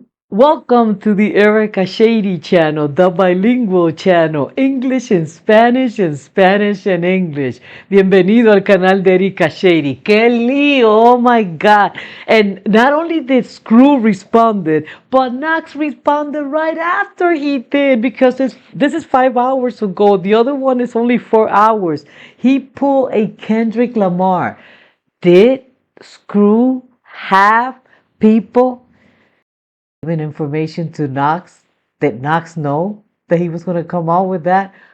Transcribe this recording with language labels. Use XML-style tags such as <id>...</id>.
<en>Welcome to the Erica Shady channel, the bilingual channel, English and Spanish and Spanish and English.</en> <es>Bienvenido al canal de Erica Shady. ¡Qué lío!</es> <en>Oh my God. And not only did Screw responded, but Knox responded right after he did because this is 5 hours ago. The other one is only 4 hours. He pulled a Kendrick Lamar. Did Screw have people given information to Knox that Knox know that he was going to come out with that?</en>